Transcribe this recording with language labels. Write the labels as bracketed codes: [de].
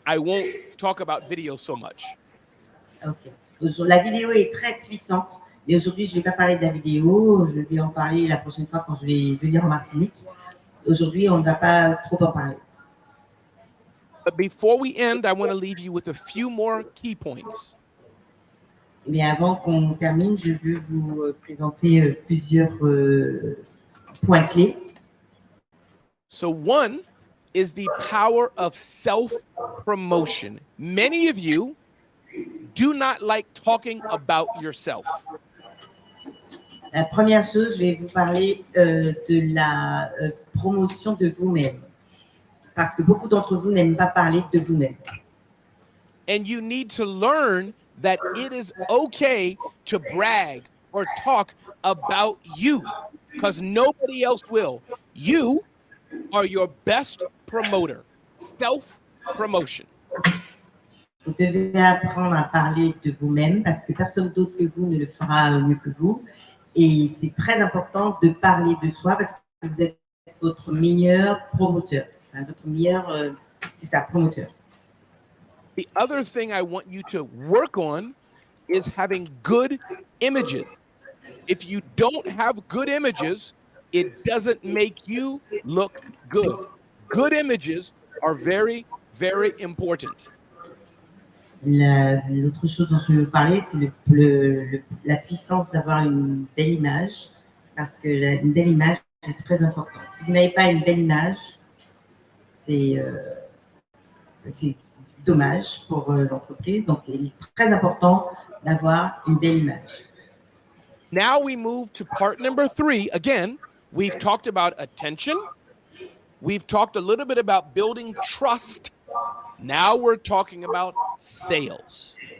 [en] I won't talk about video so much. Ok. [fr] La vidéo est très puissante. Et aujourd'hui, je ne vais pas parler de la vidéo. Je vais en parler la prochaine fois quand je vais venir en Martinique. Aujourd'hui, on ne va pas trop en parler. [en] But before we end, I want to leave you with a few more key points. [fr] Mais avant qu'on termine, je veux vous présenter plusieurs points clés. [en] So one is the power of self-promotion. Many of you do not like talking about yourself. [fr] La première chose, je vais vous parler de la promotion de vous-même. Parce que beaucoup d'entre vous n'aiment pas parler de vous-même. [en] And you need to learn that it is okay to brag or talk about you because nobody else will. You are your best promoter. Self-promotion. [fr] Vous devez apprendre à parler de vous-même parce que personne d'autre que vous ne le fera mieux que vous. Et c'est très important de parler de soi parce que vous êtes votre meilleur promoteur. Enfin, votre meilleur, c'est ça, promoteur. [en] The other thing I want you to work on is having good images. If you don't have good images, it doesn't make you look good. Good images are very, very important. [fr] L'autre chose dont je veux vous parler, c'est la puissance d'avoir une belle image, parce que une belle image est très importante. Si vous n'avez pas une belle image, c'est dommage pour l'entreprise. Donc, il est très important d'avoir une belle image. [en] Now we move to part number 3. Again, we've talked about attention. We've talked a little bit about building trust. Now we're talking about sales.